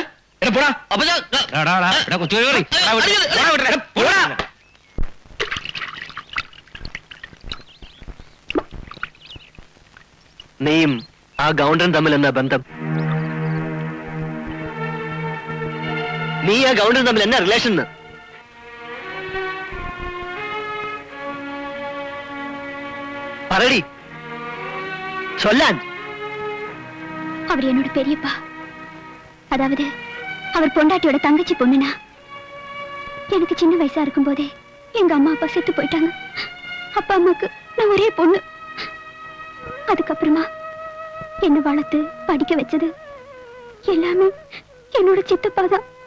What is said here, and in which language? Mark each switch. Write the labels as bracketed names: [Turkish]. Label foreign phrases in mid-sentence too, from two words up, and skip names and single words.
[Malayalam] നീയും ആ ഗൗണ്ടറും തമ്മിൽ എന്നാ ബന്ധം? നീ ആ ഗൗണ്ടറും തമ്മിൽ എന്നാ റിലേഷൻ? പറയടി, ചൊല്ലാൻ. [Tamil] அவர் என்னோட பெரியப்பா. அதாவது அவர் பொண்டாட்டியோட தங்கச்சி பொண்ணுனா. எனக்கு சின்ன வயசா இருக்கும் போதே எங்க அம்மா அப்பா செத்து போயிட்டாங்க. அப்பா அம்மாக்கு நான் ஒரே பொண்ணு. அதுக்கப்புறமா என்ன வளர்த்து படிக்க வச்சது எல்லாமே என்னோட சித்தப்பா தான்.